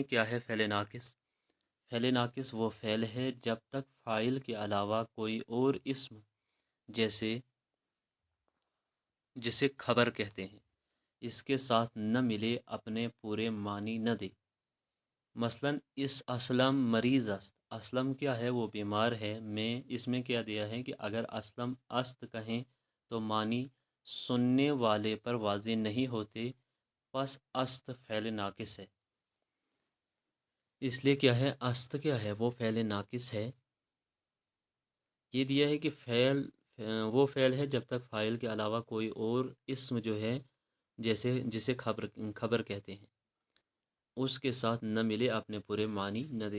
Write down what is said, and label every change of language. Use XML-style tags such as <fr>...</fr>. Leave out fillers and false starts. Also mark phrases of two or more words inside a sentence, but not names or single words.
<ur>کیا ہے فعل ناقص? فعل ناقص وہ فعل ہے جب تک فاعل کے علاوہ کوئی اور اسم، جیسے جسے خبر کہتے ہیں، اس کے ساتھ نہ ملے، اپنے پورے معنی نہ دے.</ur> <fa>مثلاً اس اسلم مریض است، اسلم کیا ہے؟</fa> <ur>وہ بیمار ہے۔ میں اس میں کیا دیا ہے کہ اگر</ur> <fa>اسلم است</fa> <ur>کہیں تو معنی سننے والے پر واضح نہیں ہوتے، پس است فعل ناقص ہے۔ اس لیے کیا ہے؟ است کیا ہے؟ وہ فعل ناقص ہے۔ یہ دیا ہے کہ فعل وہ فعل ہے جب تک فاعل کے علاوہ کوئی اور اسم جو ہے، جیسے جسے خبر کہتے ہیں، اس کے ساتھ نہ ملے، اپنے پورے معنی نہ دے۔</ur>